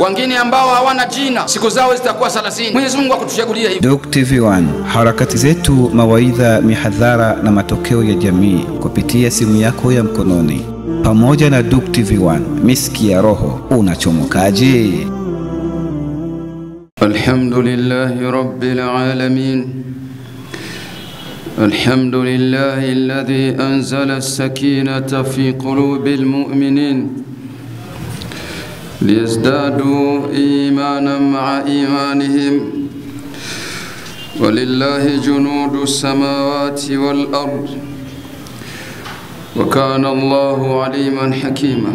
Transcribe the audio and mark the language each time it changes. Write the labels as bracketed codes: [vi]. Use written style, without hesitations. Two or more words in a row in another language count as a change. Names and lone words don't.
[sw] Wengine ambao hawana jina, siku zao zitakuwa 30. Mwenyezi Mungu akutuchagulia hivi. Duq TV1, harakati zetu, mawaidha, mihadhara na matokeo ya jamii kupitia simu yako ya mkononi. Pamoja na Duq TV1, miski ya roho, unachomokaje? [ar] الحمد لله رب العالمين. الحمد لله الذي أنزل السكينة في قلوب المؤمنين ليزدادوا إيمانا مع إيمانهم ولله جنود السماوات والأرض وكان الله عليما حكيما.